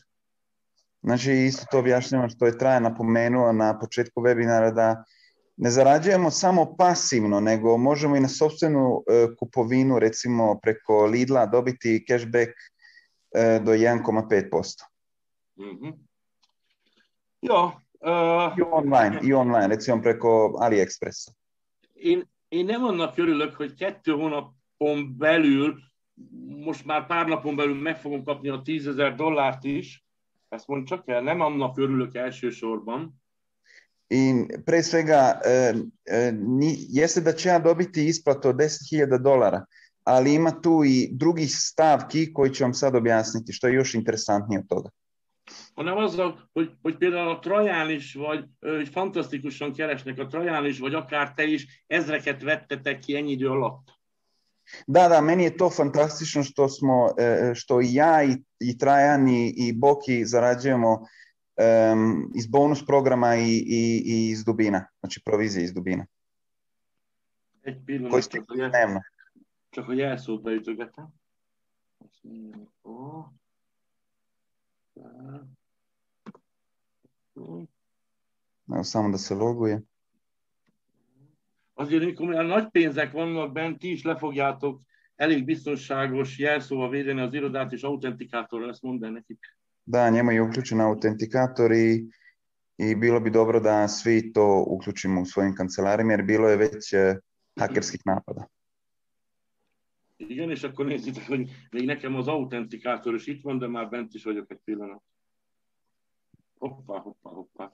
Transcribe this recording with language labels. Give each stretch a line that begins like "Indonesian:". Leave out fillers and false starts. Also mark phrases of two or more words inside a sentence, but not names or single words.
Serbian: Znači, isto to objašnjamo što je Trajan napomenuo na početku webinara, da ne zarađujemo samo pasivno, nego možemo i na sopstvenu kupovinu, recimo preko Lidla, dobiti cashback do 1,5%. Mm-hmm. Ja, I online, recimo preko AliExpressa.
Hungarian: Én nem annak örülök, hogy 2 hónapon belül, most már pár napon belül meg fogom kapni a $10,000 is. Ezt mondd csak el, nem annak örülök elsősorban.
Serbian: I pre svega, jeste da će ja dobiti isplatu od $10,000, ali ima tu i drugih stavki koji ću vam sad objasniti, što je još interesantnije od toga.
Hungarian: Hanem azzal, hogy például a Traján is, vagy fantasztikusan keresnek a Traján is, vagy akár te is ezreket vettetek ki ennyi idő alatt.
Serbian: Da, meni je to fantastično što i ja i Trajan i Boki zarađujemo iz bonus programa i iz dubina, znači provizije iz dubina.
Hungarian: Egy pillanat, csak hogy elszót beütögetem.
Serbian: Evo samo da se loguje.
Hungarian: Azért, amikor olyan nagy pénzek vannak bent, ti is le fogjátok elég biztonságos jelszóval védeni az irodát, és autentikátorral, ezt mondd el nekik.
Serbian: Da, njemu je uključen autentikator i bilo bi dobro da svi to uključimo u svojim kancelarima, jer bilo je već hakerskih napada.
Hungarian: Igen, és akkor nézzétek, hogy még nekem az autentikátor is itt van, de már bent is vagyok egy pillanat. Hoppá.